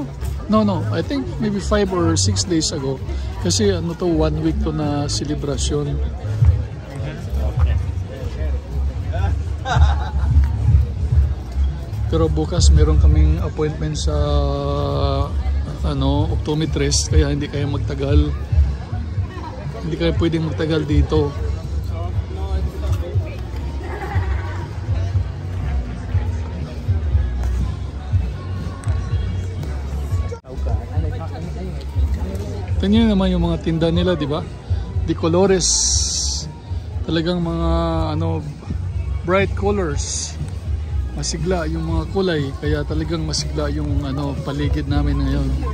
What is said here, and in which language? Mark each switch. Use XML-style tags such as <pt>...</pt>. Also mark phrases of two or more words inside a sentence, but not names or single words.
<en>No, I think maybe 5 or 6 days ago.</en> <tl>Kasi ano to, 1 week to na celebration. Pero bukas meron kaming appointment sa optometrist, kaya hindi kayo magtagal. Hindi kayo pwedeng magtagal dito. Tingnan naman yung mga tinda nila, di ba?</tl> <es>De colores.</es> <tl>Talagang mga</tl> <en>bright colors.</en> <tl>Masigla yung mga kulay, kaya talagang masigla yung paligid namin ngayon.</tl>